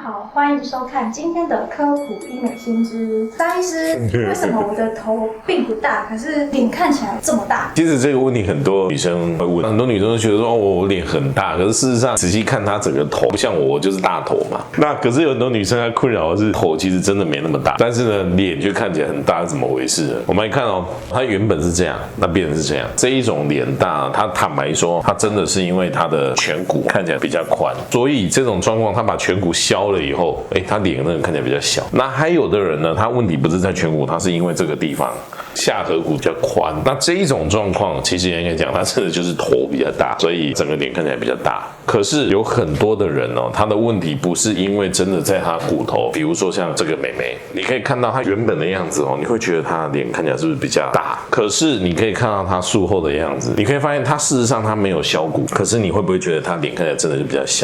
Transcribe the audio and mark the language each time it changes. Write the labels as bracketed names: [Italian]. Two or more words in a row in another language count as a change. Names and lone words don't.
[Chinese] 歡迎收看今天的科普醫美新知。張醫師，為什麼我的頭並不大，可是臉看起來這麼大？其實這個問題很多女生會問，很多女生都覺得說，我臉很大，可是事實上仔細看她整個頭，不像我就是大頭嘛。那可是有很多女生她困擾的是頭其實真的沒那麼大，但是呢臉卻看起來很大，是怎麼回事呢？我們來看哦，她原本是這樣，那變成是這樣。這一種臉大，她坦白說，她真的是因為她的顴骨看起來比較寬，所以這種狀況她把顴骨削了以後，她臉那個看起來比較小。那還有的人呢，他問題不是在顴骨，他是因為這個地方下頜骨比較寬。那這一種狀況，其實應該講，他真的就是頭比較大，所以整個臉看起來比較大。可是有很多的人哦，他的問題不是因為真的在他骨頭，比如說像這個妹妹，你可以看到她原本的樣子哦，你會覺得她的臉看起來是不是比較大？可是你可以看到她術後的樣子，你可以發現她事實上她沒有削骨，可是你會不會覺得她臉看起來真的是比較小？